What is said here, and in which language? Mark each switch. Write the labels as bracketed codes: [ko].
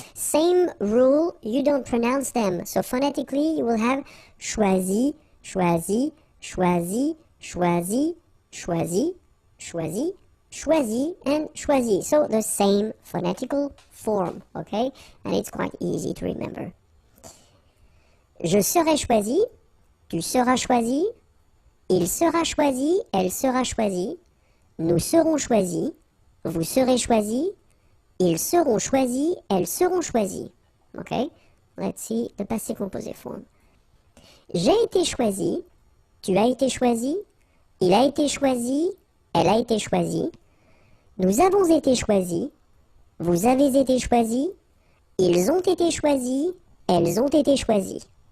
[en] Same rule, you don't pronounce them, so phonetically you will have choisi, choisi, choisi, choisi, choisi, choisi, choisi, and choisi. So the same phonetical form, okay? And it's quite easy to remember. [fr] Je serai choisi, tu seras choisi, il sera choisi, elle sera choisie, nous serons choisis, vous serez choisis, ils seront choisis, elles seront choisies. [en] Okay? Let's see the passive composé form. [fr] J'ai été choisi, tu as été choisi, il a été choisi, elle a été choisie, nous avons été choisis, vous avez été choisis, ils ont été choisis, elles ont été choisies.